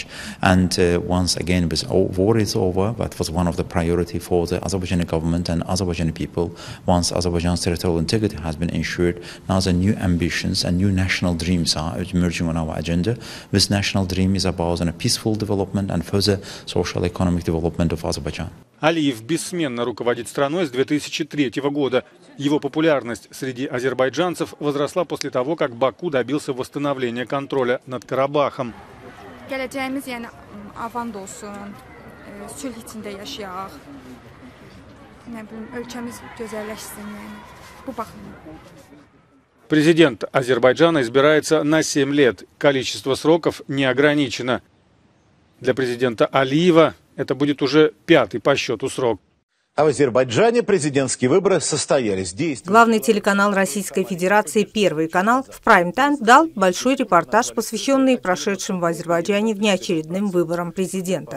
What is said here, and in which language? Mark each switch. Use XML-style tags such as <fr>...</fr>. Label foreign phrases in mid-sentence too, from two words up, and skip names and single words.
<en>And once again, this war is over, that was one of the priority for the Azerbaijani government and Azerbaijani people. Once Azerbaijan's territorial integrity has been ensured, now the new ambitions and new national dreams are emerging on our agenda. This national dream is about a peaceful development and further social economic development of Azerbaijan.</en> <ru>Алиев бессменно руководит страной с 2003 года. Его популярность среди азербайджанцев возросла после того, как Баку добился восстановления контроля над Карабахом.</ru> <az>Gələcəyimiz, yəni avand olsun, sülh içində yaşayaq. Ölkəmiz gözəlləşsin, yəni bu baxımdan.</az> <ru>Президент Азербайджана избирается на 7 лет. Количество сроков не ограничено. Для президента Алиева это будет уже 5-й по счету срок. А в Азербайджане президентские выборы состоялись. Главный телеканал Российской Федерации «Первый канал» в прайм-тайм дал большой репортаж, посвященный прошедшим в Азербайджане внеочередным выборам президента.</ru>